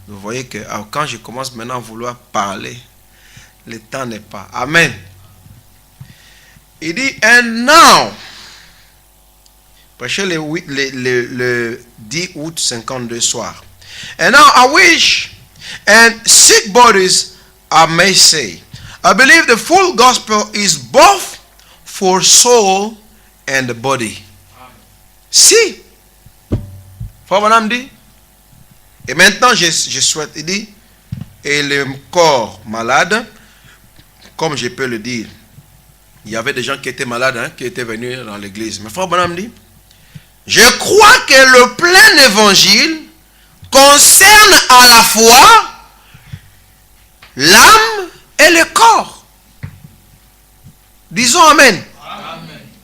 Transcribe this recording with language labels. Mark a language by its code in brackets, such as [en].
[fr] Vous voyez que quand je commence maintenant à vouloir parler, le temps n'est pas. Amen. Il dit, [en] and now, [fr] prêché le 10 août 52 soir. [en] And now I wish, and sick bodies I may say, I believe the full gospel is both for soul and the body. [fr] Si. Frère Branham dit, et maintenant je souhaite, il dit, et le corps malade, comme je peux le dire, il y avait des gens qui étaient malades, qui étaient venus dans l'église. Mais Frère Branham dit, je crois que le plein évangile concerne à la fois l'âme et le corps. Disons Amen. Amen.